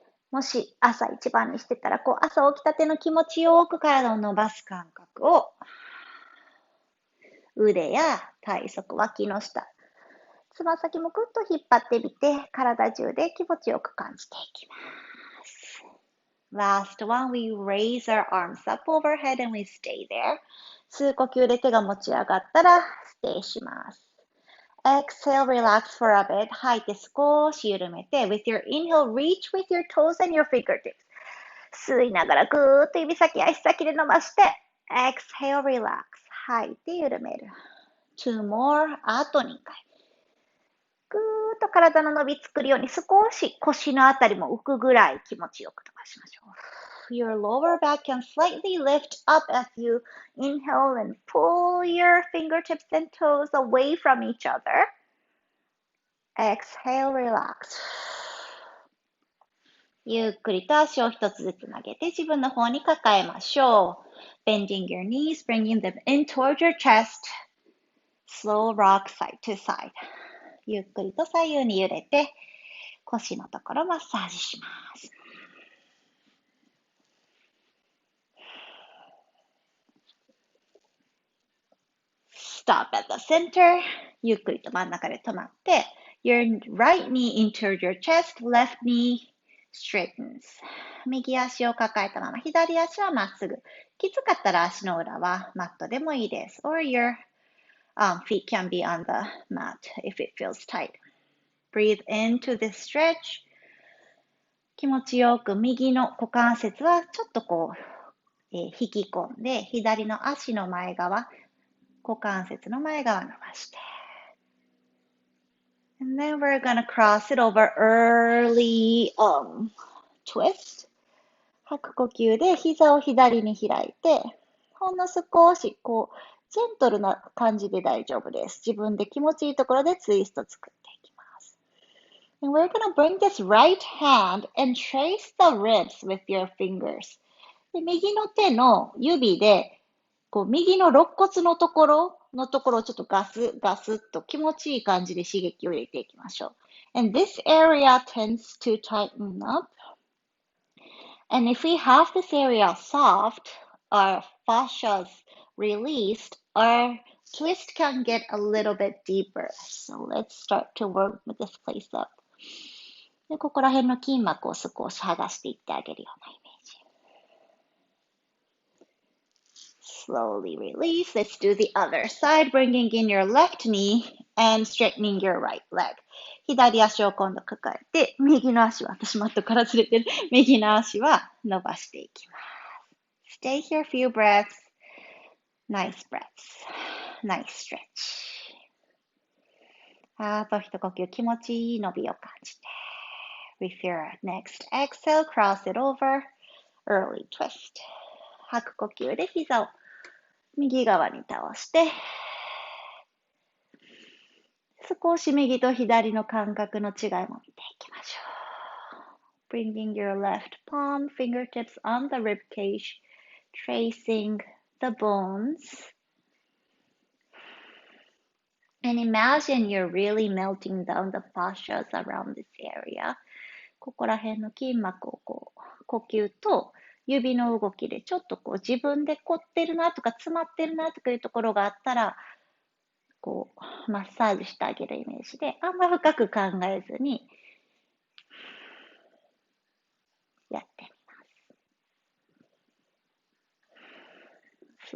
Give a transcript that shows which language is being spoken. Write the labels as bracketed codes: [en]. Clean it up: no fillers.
[ja] もし朝一番にしてたら、朝起きたての気持ちよく体を伸ばす感覚を腕や体側、脇の下、つま先もぐっと引っ張ってみて、体中で気持ちよく感じていきます。 [en] Last one, we raise our arms up overhead and we stay there. [ja] 吸う呼吸で手が持ち上がったら、ステイします。 [en] Exhale, relax for a bit. [ja] 吐いて少し緩めて、 [en] with your inhale, reach with your toes and your fingertips. [ja] 吸いながらぐーっと指先、足先で伸ばして、 [en] exhale, relax. [ja] 吐いて緩める。 [en] Two more. [ja] あと2回。ぐーっと体の伸び作るように少し腰のあたりも浮くぐらい気持ちよく伸ばしましょう。 [en] Your lower back can slightly lift up as you inhale and pull your fingertips and toes away from each other. Exhale, relax. [ja] ゆっくりと足を一つずつ曲げて自分の方に抱えましょう。 [en] Bending your knees, bringing them in towards your chest.Slow rock side to side. [ja] ゆっくりと左右に揺れて腰のところマッサージします。 [en] Stop at the center. [ja] ゆっくりと真ん中で止まって [en] Your right knee into your chest, left knee straightens. [ja] 右足を抱えたまま左足はまっすぐ。きつかったら足の裏はマットでもいいです。 [en] Or your feet can be on the mat if it feels tight. Breathe into this stretch. [ja] 気持ちよく右の股関節はちょっと引き込んで、左の足の前側、股関節の前側伸ばして。 [en] And then we're gonna cross it over early twist. [ja] 吐く呼吸で膝を左に開いて、ほんの少しジェントルな感じで大丈夫です。自分で気持ちいいところでツイスト作っていきます。 [en] And we're gonna bring this right hand and trace the ribs with your fingers. [ja] で右の手の指で右の肋骨のところをちょっとガスッと気持ちいい感じで刺激を入れていきましょう。 [en] And this area tends to tighten up. And if we have this area soft, our fascia's released, our twist can get a little bit deeper. So let's start to work with this place up. [ja] でここら辺の筋膜を少し剥がしていってあげるようなイメージ。 [en] Slowly release. Let's do the other side, bringing in your left knee and straightening your right leg. [ja] 左足を今度抱えて、右の足は、私マットからずれてる。右の足は伸ばしていきます。 [en] Stay here a few breaths. Nice breaths. Nice stretch. [ja] あと一呼吸、気持ちいい伸びを感じて。 [en] With your next exhale, cross it over. Early twist. [ja] 吐く呼吸で膝を右側に倒して、少し右と左の感覚の違いも見ていきましょう。 [en] Bringing your left palm, fingertips on the rib cage, tracing the bones. And imagine you're really melting down the fascias around this area. [ja] ここら辺の筋膜を呼吸と指の動きでちょっと自分で凝ってるなとか詰まってるなとかいうところがあったらマッサージしてあげるイメージであんま深く考えずにやってみます。